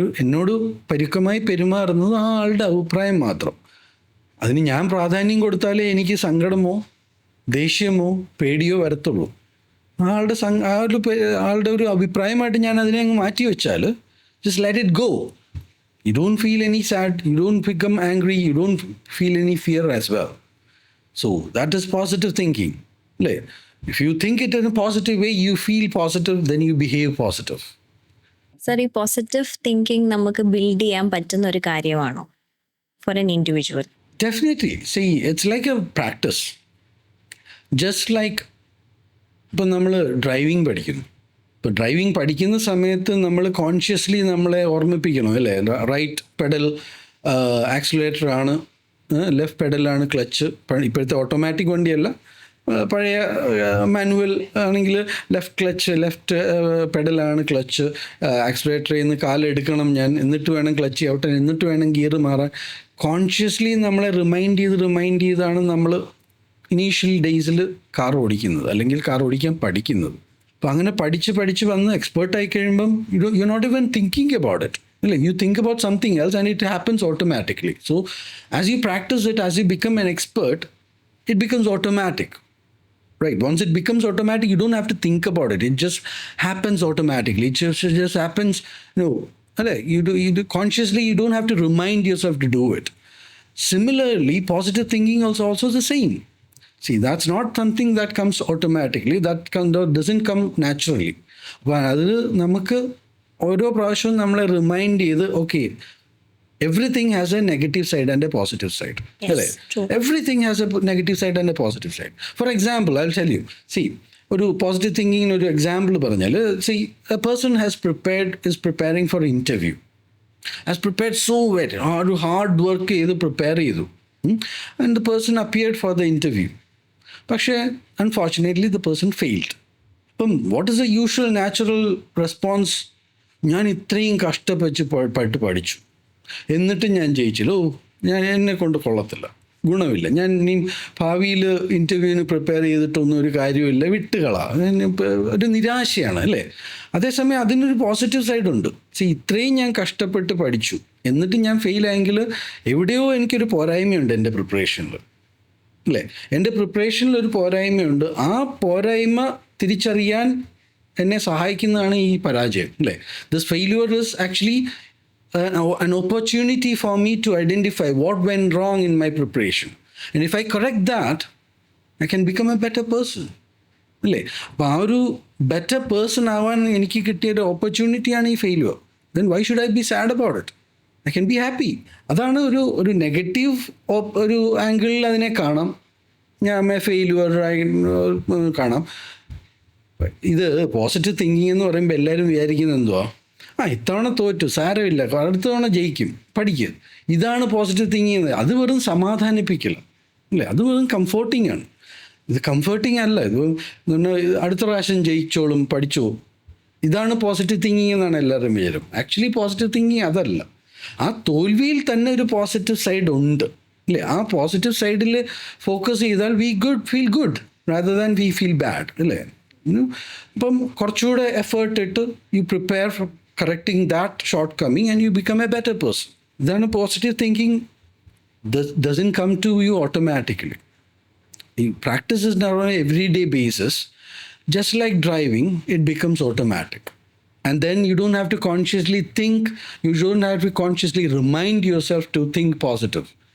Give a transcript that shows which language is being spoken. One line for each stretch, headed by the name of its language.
Malayalam: എന്നോട് പരുക്കമായി പെരുമാറുന്നത് ആ ആളുടെ അഭിപ്രായം മാത്രം. അതിന് ഞാൻ പ്രാധാന്യം കൊടുത്താലേ എനിക്ക് സങ്കടമോ ദേഷ്യമോ പേടിയോ വരത്തുള്ളൂ. ആളുടെ ഒരു അഭിപ്രായമായിട്ട് ഞാൻ അതിനെ അങ്ങ് മാറ്റി വെച്ചാൽ,
English: Just let it go. You don't feel any sad, you don't become angry, you don't feel any fear as well. So that is positive thinking. If you think it in a positive way, you feel positive, then you behave positive.
Malayalam: Sir, ഈ positive thinking നമുക്ക് build ചെയ്യാൻ പറ്റുന്ന ഒരു കാര്യമാണോ
English: For an individual? Definitely. See, it's like a practice. Just like
Malayalam: ഇപ്പം നമ്മൾ driving പഠിക്കുന്നു. ഇപ്പോൾ ഡ്രൈവിംഗ് പഠിക്കുന്ന സമയത്ത് നമ്മൾ കോൺഷ്യസ്ലി നമ്മളെ ഓർമ്മിപ്പിക്കണം, അല്ലേ? റൈറ്റ് പെഡൽ ആക്സിലേറ്റർ ആണ്, ലെഫ്റ്റ് പെഡലാണ് ക്ലച്ച്. ഇപ്പോഴത്തെ ഓട്ടോമാറ്റിക് വണ്ടിയല്ല, പഴയ മാനുവൽ ആണെങ്കിൽ ലെഫ്റ്റ് പെഡലാണ് ക്ലച്ച്. ആക്സിലേറ്ററിൽ നിന്ന് കാലെടുക്കണം ഞാൻ, എന്നിട്ട് വേണം ക്ലച്ച് ഔട്ടൻ, എന്നിട്ട് വേണം ഗിയർ മാറാൻ. കോൺഷ്യസ്ലി നമ്മളെ റിമൈൻഡ് ചെയ്താണ് നമ്മൾ ഇനീഷ്യൽ ഡേയ്സിൽ കാർ ഓടിക്കുന്നത്, അല്ലെങ്കിൽ കാർ ഓടിക്കാൻ പഠിക്കുന്നത്. അപ്പോൾ അങ്ങനെ പഠിച്ച് വന്ന് എക്സ്പേർട്ടായി കഴിയുമ്പം
English: you not even thinking about it,
Malayalam: അല്ലേ?
English: You think about something else and it happens automatically. So as you practice it, as you become an expert, it becomes automatic. Right. Once it becomes automatic, you don't have to think about it. It just happens automatically. It just happens. You do consciously. You don't have to remind yourself to do it. Similarly, positive thinking also the same. See, that's not something that comes automatically. That doesn't come naturally. But
Malayalam: അത് നമുക്ക് ഓരോ പ്രാവശ്യവും നമ്മളെ remind ചെയ്ത്,
English: Okay, everything has a negative side and a positive side. Yes, true. Everything has a negative side and a positive side. For example, I'll tell you. See,
Malayalam: ഒരു positive തിങ്കിങ്ങിന് ഒരു example പറഞ്ഞാൽ,
English: see, a person is preparing for an interview. Has prepared so well,
Malayalam: ഒരു hard work ചെയ്ത് prepare ചെയ്തു,
English: and the person appeared for the interview. പക്ഷേ unfortunately the person failed. അപ്പം what is the usual natural response?
Malayalam: ഞാൻ ഇത്രയും കഷ്ടപ്പെട്ട് പഠിച്ചു, എന്നിട്ട് ഞാൻ ജയിച്ചില്ല, എന്നെ കൊണ്ട് കൊള്ളത്തില്ല, ഗുണമില്ല, ഞാൻ ഇനി ഭാവിയിൽ ഇൻ്റർവ്യൂവിന് പ്രിപ്പയർ ചെയ്തിട്ടൊന്നും ഒരു കാര്യമില്ല, വിട്ടുകളാ, ഒരു നിരാശയാണ്, അല്ലേ? അതേസമയം അതിനൊരു പോസിറ്റീവ് സൈഡുണ്ട്. ഇത്രയും ഞാൻ കഷ്ടപ്പെട്ട് പഠിച്ചു, എന്നിട്ട് ഞാൻ ഫെയിലായെങ്കിൽ എവിടെയോ എനിക്കൊരു പോരായ്മയുണ്ട് എൻ്റെ പ്രിപ്പറേഷനിൽ, അല്ലേ? എൻ്റെ പ്രിപ്പറേഷനിൽ ഒരു പോരായ്മയുണ്ട്. ആ പോരായ്മ തിരിച്ചറിയാൻ എന്നെ സഹായിക്കുന്നതാണ് ഈ പരാജയം, അല്ലേ?
English: This failure is actually an opportunity for me to identify what went wrong in my preparation, and if I correct that, I can become a better person, അല്ലേ?
Malayalam: അപ്പോൾ ആ ഒരു ബെറ്റർ പേഴ്സൺ ആവാൻ എനിക്ക് കിട്ടിയൊരു ഓപ്പർച്യൂണിറ്റിയാണ് ഈ failure.
English: then why should I be sad about it? I can be happy.
Malayalam: അതാണ് ഒരു നെഗറ്റീവ് ഒരു ആംഗിളിൽ അതിനെ കാണാം, ഞാൻ ഫെയില്യൂർ കാണാം. ഇത് പോസിറ്റീവ് തിങ്കിങ് എന്ന് പറയുമ്പോൾ എല്ലാവരും വിചാരിക്കുന്നത് എന്തുവാ, ഇത്തവണ തോറ്റു, സാരമില്ല, അടുത്ത തവണ ജയിക്കും, പഠിക്കുക. ഇതാണ് പോസിറ്റീവ് തിങ്കിങ്. അത് വെറും സമാധാനിപ്പിക്കൽ, അല്ലേ? അത് വെറും കംഫോർട്ടിങ് ആണ്. ഇത് കംഫർട്ടിങ് അല്ല. ഇത് അടുത്ത പ്രാവശ്യം ജയിച്ചോളും, പഠിച്ചോ, ഇതാണ് പോസിറ്റീവ് തിങ്കിങ് എന്നാണ് എല്ലാവരും വിചാരം. ആക്ച്വലി പോസിറ്റീവ് തിങ്കിങ് അതല്ല. ആ തോൽവിയിൽ തന്നെ ഒരു പോസിറ്റീവ് സൈഡ് ഉണ്ട്, അല്ലേ? ആ പോസിറ്റീവ് സൈഡിൽ ഫോക്കസ് ചെയ്താൽ
English: feel good rather than we feel bad,
Malayalam: അല്ലേ? ഇപ്പം കുറച്ചുകൂടെ എഫേർട്ട് ഇട്ട്
English: You prepare correcting that shortcoming and you become a better person. Then a positive thinking doesn't come to you automatically. You practice it on an everyday basis. Just like driving, it becomes automatic. And then you don't have to consciously think, you don't have to consciously remind yourself to think positive.